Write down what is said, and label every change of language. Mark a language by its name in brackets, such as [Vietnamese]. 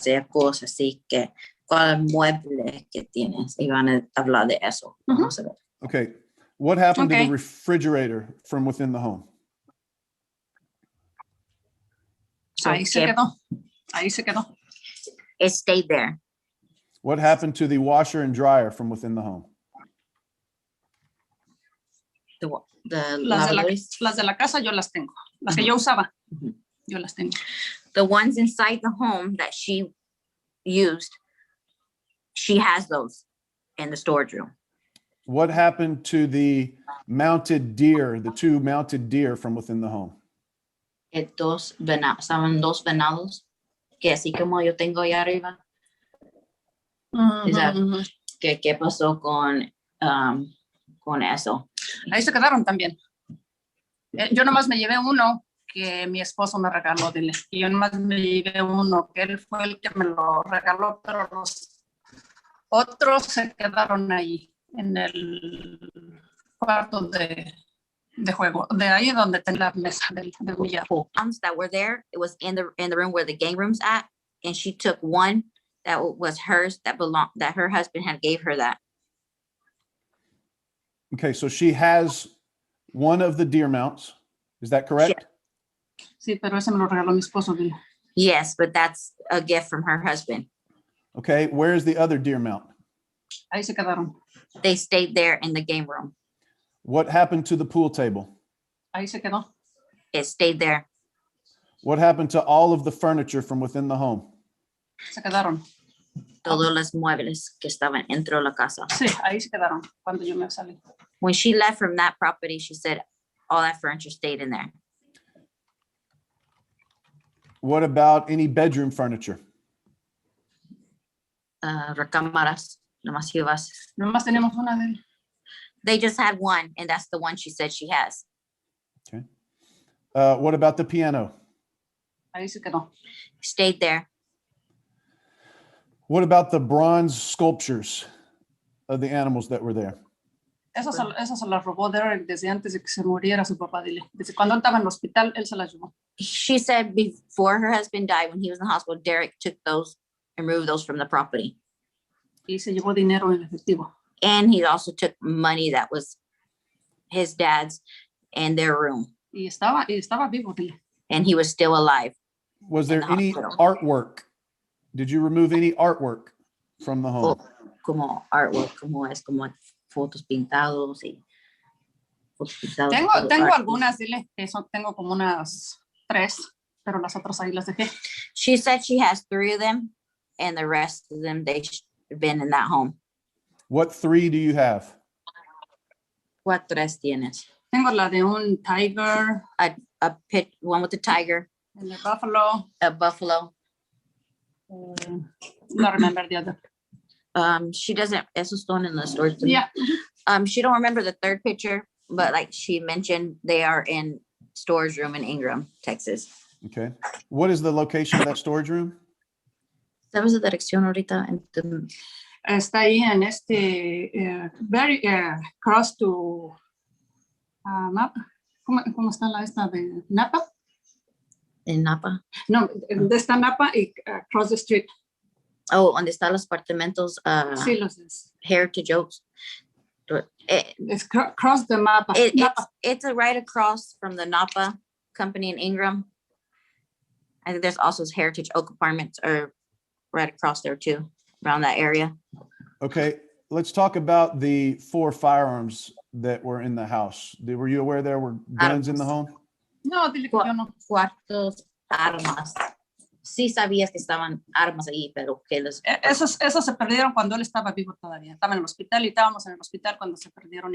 [Spanish] Cosas así que cuál mueble que tienes y van a hablar de eso. Vamos a ver. [English] Okay. What happened to Okay. the refrigerator from within the home? So [Spanish] Ahí se quedó. Ahí se quedó. [English] it stayed there. What happened to the washer and dryer from within the home? The [Spanish] Las de la casa yo las tengo. Las que yo usaba, Mhm. yo las tengo. [English] The ones inside the home that she used, she has those in the storage room. What happened to the mounted deer, the two mounted deer from within the home? [Spanish] Estaban dos venados que así como yo tengo allá arriba. Ujú, [English] Is that- [Spanish] ujú. ¿Qué pasó con eso? Ahí se quedaron también. Yo nomás me llevé uno que mi esposo me regaló, dile. Y yo nomás me llevé uno que él fue el que me lo regaló, pero los otros se quedaron ahí en el cuarto de juego, de ahí donde tenía la mesa del billar. [English] That were there, it was in the room where the game room's at, and she took one that was hers that her husband had gave her that. Okay, so she has one of the deer mounts. Is that correct? [Spanish] Sí, pero ese me lo regaló mi esposo, dile. [English] Yes, but that's a gift from her husband. Okay, where's the other deer mount? [Spanish] Ahí se quedaron. [English] They stayed there in the game room. What happened to the pool table? [Spanish] Ahí se quedó. [English] It stayed there. What happened to all of the furniture from within the home? [Spanish] Se quedaron. Todos los muebles que estaban dentro de la casa. Sí, ahí se quedaron cuando yo me salí. [English] When she left from that property, she said all that furniture stayed in there. What about any bedroom furniture? [Spanish] Recámaras, nomás ibas. Nomás tenemos una de él. [English] They just had one, and that's the one she said she has. Okay. What about the piano? [Spanish] Ahí se quedó. [English] Stayed there. What about the bronze sculptures of the animals that were there? [Spanish] Esa se la robó Derek desde antes de que se muriera su papá, dile. Desde cuando él estaba en el hospital, él se la llevó. [English] She said before her husband died, when he was in the hospital, Derek took those and removed those from the property. [Spanish] Y se llevó dinero en efectivo. [English] And he also took money that was his dad's in their room. [Spanish] Y estaba vivo, dile. [English] And he was still alive. Was In there the any hospital. artwork? Did you remove any artwork from the home? [Spanish] Como artwork, como fotos pintados y fotos pintados. Tengo algunas, dile, que tengo como unas 3, pero las otras ahí las dejé. [English] She said she has 3 of them, and the rest of them, they've been in that home. What 3 do you have? What 3 [Spanish] tienes? Tengo la de un tiger, [English] One with the tiger, [Spanish] el de buffalo. [English] a buffalo. No remember the other. She doesn't, [Spanish] esos están [English] in the storage. Yeah. She don't remember the 3rd picture, but like she mentioned, they are in storage room in Ingram, Texas. Okay. What is the location of that storage room? [Spanish] ¿Sabes la dirección ahorita? Está ahí en [English] very close to [Spanish] Napa. ¿Cómo está la esta de Napa? En Napa. No, está Napa y [English] across the street. [Spanish] Oh, donde están los apartamentos, Sí, los es. Heritage Oaks. [English] It's across the Napa. It's right across from the Napa company in Ingram. I think there's also Heritage Oak Apartments are right across there too, around that area. Okay, let's talk about the 4 firearms that were in the house. Were you aware there were guns in the home? [Spanish] No, dile que yo no. Cuartos, armas. Sí sabías que estaban armas ahí, pero que los... Esos se perdieron cuando él estaba vivo todavía. Estaba en el hospital y estábamos en el hospital cuando se perdieron.